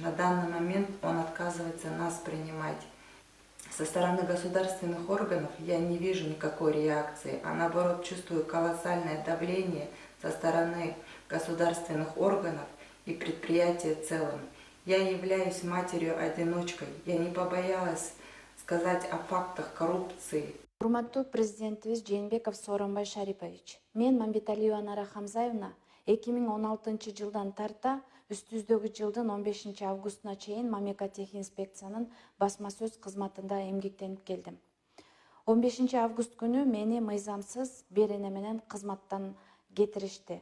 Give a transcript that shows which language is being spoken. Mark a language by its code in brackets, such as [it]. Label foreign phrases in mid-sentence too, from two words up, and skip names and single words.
[ru] На данный момент он отказывается нас принимать. Со стороны государственных органов я не вижу никакой реакции, а наоборот чувствую колоссальное давление со стороны государственных органов и предприятия в целом. Я являюсь матерью-одиночкой. Я не побоялась сказать о фактах коррупции. [ky] Урматтуу президентибиз Жээнбеков Сооронбай Шарипович, мен Мамбеталиева Анара Хамзаевна 2016 жылдан тарта үстүбүздөгү жылдын 15 августуна чейин мамлекеттик инспекциянын басма сөз кызматында эмгектенип келдим. 15 август күнү мени мыйзамсыз берене менен кызматтан кетиришти.